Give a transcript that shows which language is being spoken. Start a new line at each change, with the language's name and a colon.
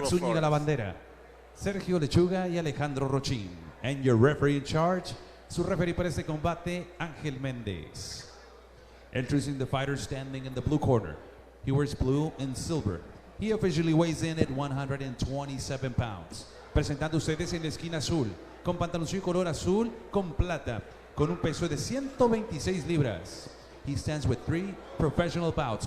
Spanish: Max Zúñiga La Bandera, Sergio Lechuga y Alejandro Rochín.
English: And your referee in charge,
Spanish: su referee para este combate,
English: Ángel Méndez. Introducing the fighter standing in the blue corner. He wears blue and silver. He officially weighs in at 127 pounds.
Spanish: Presentando ustedes en la esquina azul, con pantaloncillo color azul con plata, con un peso de 126 libras.
English: He stands with 3 professional bouts.